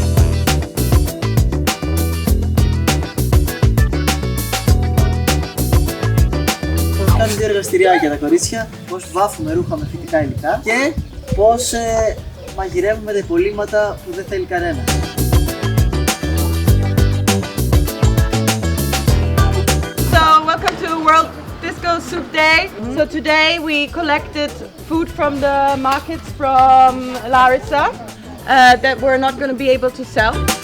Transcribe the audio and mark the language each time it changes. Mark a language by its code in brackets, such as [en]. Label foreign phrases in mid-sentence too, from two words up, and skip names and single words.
[el] Κάνουμε 2 εργαστηριάκια τα κορίτσια, πώς βάφουμε ρούχα με φυτικά υλικά και πώς μαγειρεύουμε τα υπολείμματα που δεν θέλει κανένα. [en] So welcome to World Disco Soup Day. So today we collected food from the markets from Larissa that we're not going to be able to sell.